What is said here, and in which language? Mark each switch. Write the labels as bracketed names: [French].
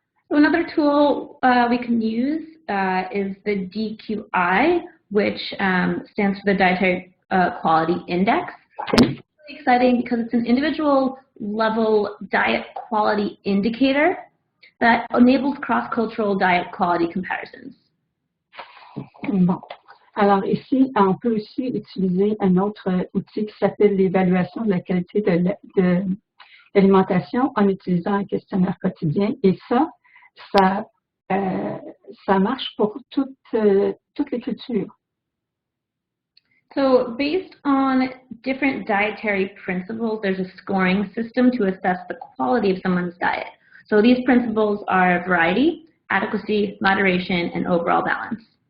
[English] So another tool we can use is the DQI, which stands for the Dietary Quality Index. It's really exciting because it's an individual level diet quality indicator that enables cross-cultural diet quality comparisons. [French] Bon. Alors ici, on peut aussi utiliser un autre outil qui s'appelle l'évaluation de la qualité de l'alimentation en utilisant un questionnaire quotidien. Et ça marche pour toutes les cultures. [English] So based on different dietary principles, there's a scoring system to assess the quality of someone's diet. So these principles are variety, adequacy, moderation, and overall balance.